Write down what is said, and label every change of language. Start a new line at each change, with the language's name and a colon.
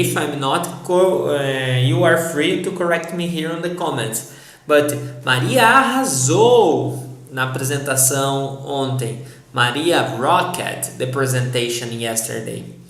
English: If I'm not, you are free to correct me here on the comments.
Portuguese: But Maria arrasou na apresentação ontem.
English: Maria rocked the presentation yesterday.